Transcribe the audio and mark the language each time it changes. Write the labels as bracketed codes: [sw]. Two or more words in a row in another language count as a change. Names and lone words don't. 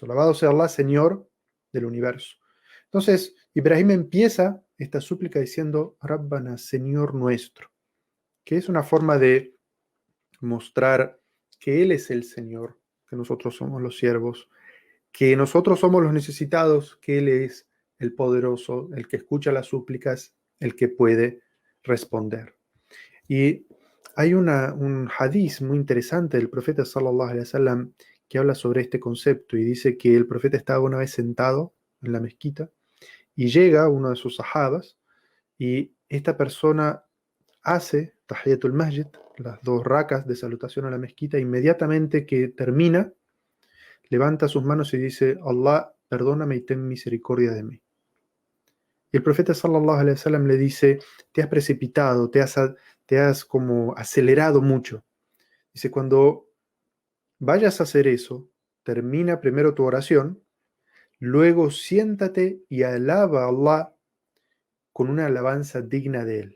[es] Alabado sea Allah, Señor del universo. Entonces, Ibrahim empieza esta súplica diciendo, Rabbana, Señor nuestro, que es una forma de mostrar que Él es el Señor, que nosotros somos los siervos, que nosotros somos los necesitados, que Él es el poderoso, el que escucha las súplicas, el que puede responder. Y hay un hadiz muy interesante del profeta [ar] صلى الله عليه وسلم [es] que habla sobre este concepto y dice que el profeta estaba una vez sentado en la mezquita y llega uno de sus sahabas y esta persona hace [ar] تحية المسجد, [es] las 2 rakas de salutación a la mezquita, inmediatamente que termina, levanta sus manos y dice: Allah, perdóname y ten misericordia de mí. Y el profeta [ar] صلى الله عليه وسلم [es] le dice: te has precipitado, te has como acelerado mucho. Dice: cuando vayas a hacer eso, termina primero tu oración, luego siéntate y alaba a Allah con una alabanza digna de él.